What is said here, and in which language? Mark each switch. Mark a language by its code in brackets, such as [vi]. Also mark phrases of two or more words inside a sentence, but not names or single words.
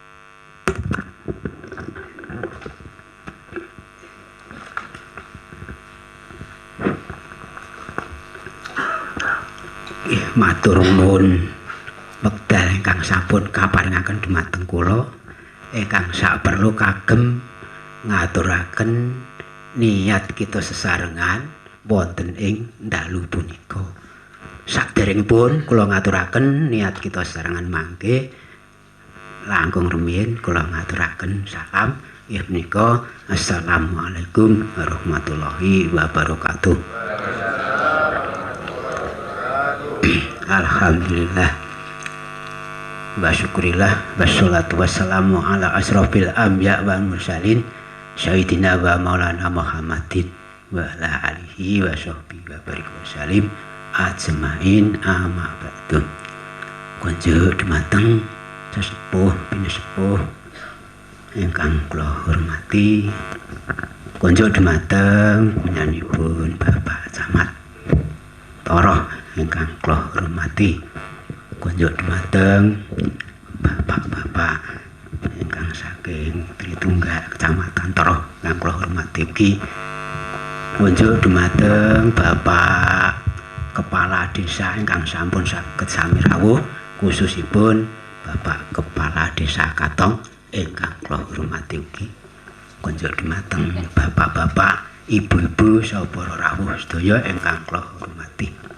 [jv] Matur nuwun wekdal ingkang sampun kaparingaken dumateng kula, ingkang saperlu kagem ngaturaken niat kita sesarengan wonten ing dalu punika. Saderengipun kula ngaturaken niat kita sesarengan mangke langkung rumiyin kula ngaturaken salam Inggih menika [ar] السلام عليكم ورحمة الله وبركاته. الحمد لله والشكر لله والصلاة والسلام على أشرف الأنبياء والمرسلين سيدنا ومولانا محمد وعلى آله وصحبه وبارك وسلم أجمعين أما بعد. [jv] Kunjuk dumateng sesepuh pinesepuh ingkang kula hormati, kunjuk dumateng penyanipun Bapak Camat Toroh ingkang kula hormati, kunjuk dumateng bapak-bapak ingkang saking Tritunggal Kecamatan Toroh ingkang kula hormati ugi, kunjuk dumateng Bapak Kepala Desa ingkang sampun saged sami rawuh, khususipun Bapak Kepala Desa Katong ingkang kula hormati ugi, kunjuk dumateng bapak-bapak, ibu-ibu saha para rawuh sedaya ingkang kula hormati.